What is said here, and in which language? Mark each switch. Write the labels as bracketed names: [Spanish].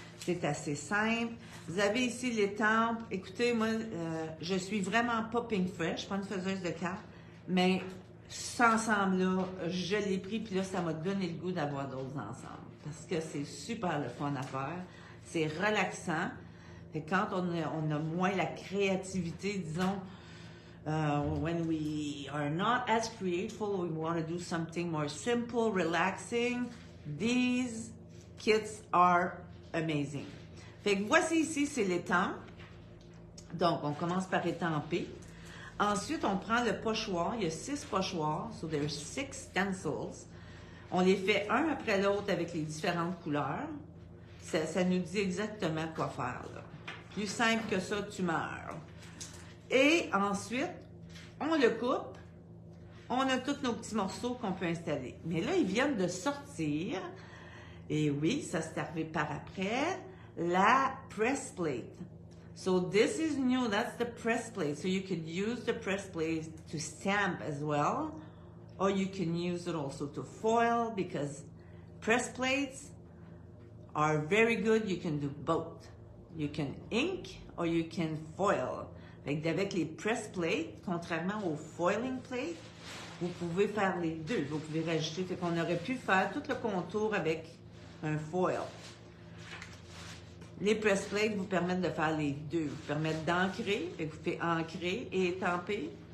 [French] C'est assez simple. Vous avez ici l'étampe. Écoutez, moi, je suis vraiment pas Pink Fresh, je suis pas une faiseuse de cartes, mais cet ensemble-là, je l'ai pris, puis là, ça m'a donné le goût d'avoir d'autres ensembles. Parce que c'est super le fun à faire. C'est relaxant. Et quand on a moins la créativité, disons, [English] when we are not as creative, we want to do something more simple, relaxing, these kits are amazing. [French] Fait que voici ici, c'est l'étampe. Donc, on commence par étamper. Ensuite, on prend le pochoir. Il y a 6 pochoirs. [English] So, there's 6 stencils. [French] On les fait un après l'autre avec les différentes couleurs. Ça nous dit exactement quoi faire, là. Plus simple que ça, tu meurs. Et ensuite, on le coupe. On a tous nos petits morceaux qu'on peut installer. Mais là, ils viennent de sortir. Et oui, ça s'est arrivé par après. La press plate. [English] So this is new, that's the press plate. So you could use the press plate to stamp as well, or you can use it also to foil because press plates are very good. You can do both. You can ink or you can foil. [French] Avec les press plates, contrairement aux foiling plates, vous pouvez faire les deux. Vous pouvez rajouter, fait qu'on aurait pu faire tout le contour avec un foil. Les press plates vous permettent de faire les deux. Vous permettent d'ancrer, vous pouvez ancrer et étamper.